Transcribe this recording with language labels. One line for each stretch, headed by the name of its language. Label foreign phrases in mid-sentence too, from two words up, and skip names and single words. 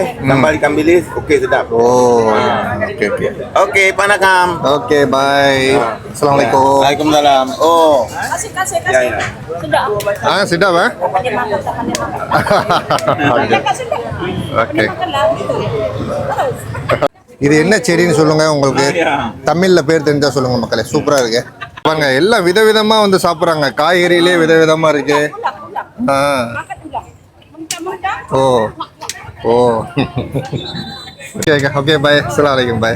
Malay: Sambal ikan bilis, okey sedap. Oh. Okey. Okey, panakam. Okey, bye. Assalamualaikum. Waalaikumsalam. Oh, Kasih. ya. Sedap. Sedap eh? Pandai makan tak pandai makan. Okay. Sedap. Okay. Makanlah.
Tamil: இது என்ன செடின்னு சொல்லுங்க, உங்களுக்கு தமிழ்ல பேர் தெரிஞ்சா சொல்லுங்க மக்களே. சூப்பரா இருக்கு பாருங்க, எல்லாம் விதவிதமா வந்து சாப்பிடுறாங்க. காய்கறியிலே விதவிதமா இருக்கு. ஓ ஓ ஓகே பாய்.
Arabic: السلام عليكم
Tamil: பாய்.